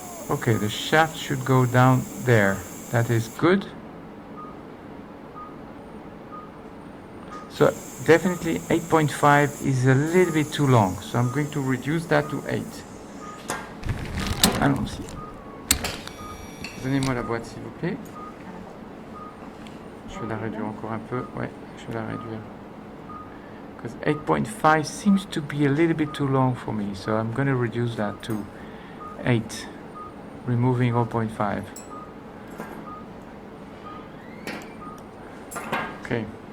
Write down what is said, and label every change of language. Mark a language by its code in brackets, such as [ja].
[en] Okay, the shaft should go down there. That is good. So definitely 8.5 is a little bit too long. So I'm going to reduce that to 8. [fr] Allons-y. Donnez-moi la boîte s'il vous plaît. Je vais la réduire encore un peu. Ouais, je vais la réduire. [en] Because 8.5 seems to be a little bit too long for me, so I'm going to reduce that to 8, removing 0.5. Okay.